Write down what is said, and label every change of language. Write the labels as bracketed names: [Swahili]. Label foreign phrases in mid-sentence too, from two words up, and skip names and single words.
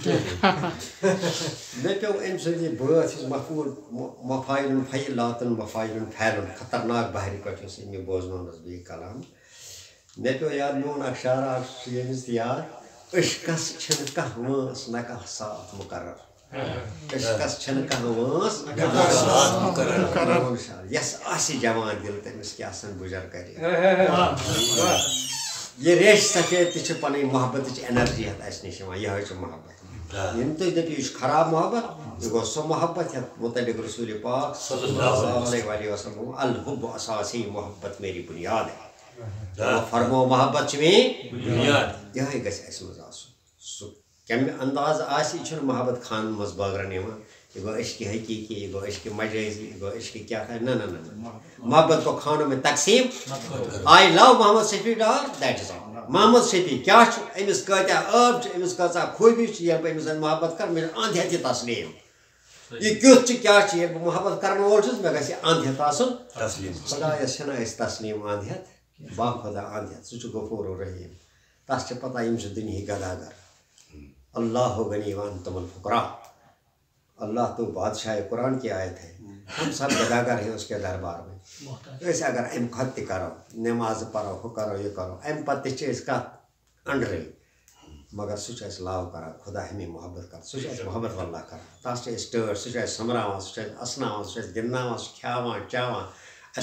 [Kashmiri] مےٚ پیوٚو أمۍ سٕنٛدِ بٲتھ یُس مفعوٗل مفاعلُن فعیلاتُن مفاعلُن فعلُن خطرناک بحرِ پٮ۪ٹھ یُس أمۍ یہِ بوزنونَس بہٕ یہِ کلام مےٚ پیوٚو یاد میون اکھ شعرا اکھ چھُ ییٚمِس تہِ یاد عشقس چھِنہٕ کانٛہہ وٲنٛس نہ کانٛہہ ساتھ مُقرر عشقس چھِنہٕ کانٛہہ وٲنٛس نہ کانٛہہ ساتھ مُقرر یس آسہِ جوان دِل تٔمِس کیٛاہ سن گُزر کرِ یہِ ریشہِ سفید تہِ چھِ پنٕنۍ محبتٕچ اٮ۪نرجی ہٮ۪تھ اَسہِ نِش یِوان یِہوے چھِ محبت ییٚمہِ تُہۍ دٔپِو یہِ چھُ خراب محبت یہِ گوٚو سُہ محبت یتھ متعلق رسوٗلِ پاک صلی اللہ علیہ وسلم [Arabic] الحب اساسی [Urdu] محبت میری بنیاد ہے [Kashmiri] فرمو محبت چھِ میٛٲنۍ بُنیاد یِہے گژھِ اَسہِ منٛز آسُن سُہ کمہِ انداز آسہِ یہِ چھُنہٕ محبت خانن منٛز بٲگرن یِوان یہِ گوٚو عشقِ حقیٖقی یہِ گوٚو عشقِ مجٲزی یہِ گوٚو عشقِ کیٛاہ [Urdu] تھا نہ محبت کو خانوں میں تقسیٖم آی [English] لو [Kashmiri] محمد شفیع ڈار [English] that is all [Kashmiri] محمد شفیع کیٛاہ چھُ أمِس کۭتیاہ ٲب چھِ أمِس کۭژاہ خوٗبی چھِ ییٚلہِ بہٕ أمِس سۭتۍ محبت کرٕ مےٚ چھُ انٛد ہٮ۪تھ یہِ تسلیٖم یہِ کیُتھ چھُ کیٛاہ چھُ ییٚلہِ بہٕ محبت کرن وول چھُس مےٚ گژھِ یہِ انٛد ہٮ۪تھ آسُن خۄدایس چھِنہ أسۍ تسلیٖم انٛد ہٮ۪تھ با خۄدا انٛد ہٮ۪تھ سُہ چھُ غفوٗر رحیٖم تس چھِ پتہ یِم چھِ دُنہِکۍ گداگر [Arabic] اللہ غنی وانتم الفقراء [Urdu] اللہ تو بادشاہ قرآن کی آیت ہے ہم سب گداگر ہیں اس کے دربار میں [Kashmiri] أسۍ اگر امہِ کھۄتہٕ تہِ کرو نٮ۪مازٕ پرو ہُہ کرو یہِ کرو امہِ پتہٕ تہِ چھِ أسۍ کتھ أنٛدرٕے مگر سُہ چھُ اَسہِ لو کران خۄدا ہمیں محبت کران سُہ چھُ اَسہِ محبت واللہ کران تس چھِ أسۍ ٹٲٹھ سُہ چھُ اَسہِ سۄمبراوان سُہ چھُ اَسہِ اسناوان سُہ چھُ اَسہِ گِنٛدناوان سُہ کھیاوان چاوان اَسہِ